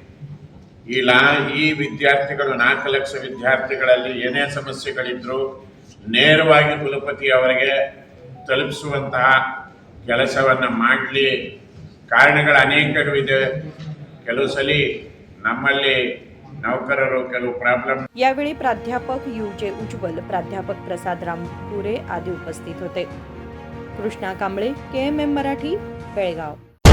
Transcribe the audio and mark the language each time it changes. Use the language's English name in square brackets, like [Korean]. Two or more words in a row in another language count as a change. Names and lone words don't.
[Kannada] ಈ ವಿದ್ಯಾರ್ಥಿಗಳು 4 ಲಕ್ಷ ವಿದ್ಯಾರ್ಥಿಗಳಲ್ಲಿ ಏನೇ ಸಮಸ್ಯೆಗಳಿದ್ದರೂ ನೇರವಾಗಿ ಕುಲಪತಿ ಅವರಿಗೆ ತಲುಪಿಸುವಂತಹ ಕೆಲಸವನ್ನು ಮಾಡಲಿ. ಕಾರಣಗಳು ಅನೇಕವಿದೆ. ಕೆಲವು ಸಲ ನಮ್ಮಲ್ಲಿ नौकरರು ಕೆಲವು ಪ್ರಾಬ್ಲಮ್. [Marathi] यावेळी प्राध्यापक युजे उज्ज्वल, प्राध्यापक प्रसाद रामपुरे आदी उपस्थित होते. कृष्णा कांबळे, KMM मराठी, बेळगाव.